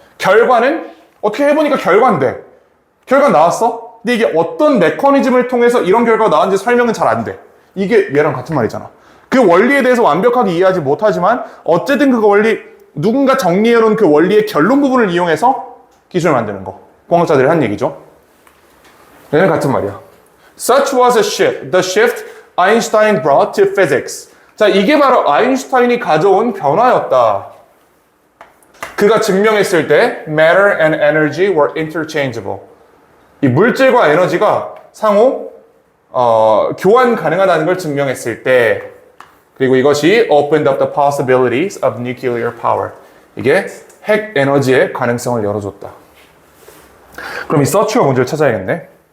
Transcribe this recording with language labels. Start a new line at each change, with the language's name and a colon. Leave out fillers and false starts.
Korean: 결과는 어떻게 해보니까 결과인데 결과 나왔어? 근데 이게 어떤 메커니즘을 통해서 이런 결과가 나왔는지 설명은 잘 안 돼. 이게 얘랑 같은 말이잖아. 그 원리에 대해서 완벽하게 이해하지 못하지만 어쨌든 그 원리 누군가 정리해놓은 그 원리의 결론 부분을 이용해서 기술을 만드는 거. 공학자들이 한 얘기죠. 얘는 같은 말이야.
English: Such was the shift Einstein brought to physics.
Korean: 자, 이게 바로 아인슈타인이 가져온 변화였다. 그가 증명했을 때
English: matter and energy were interchangeable.
Korean: 이 물질과 에너지가 상호 교환 가능하다는 걸 증명했을 때 그리고 이것이
English: opened up the possibilities of nuclear power.
Korean: 이게 핵 에너지의 가능성을 열어줬다. 그럼 이 서치와 문제를 찾아야겠네.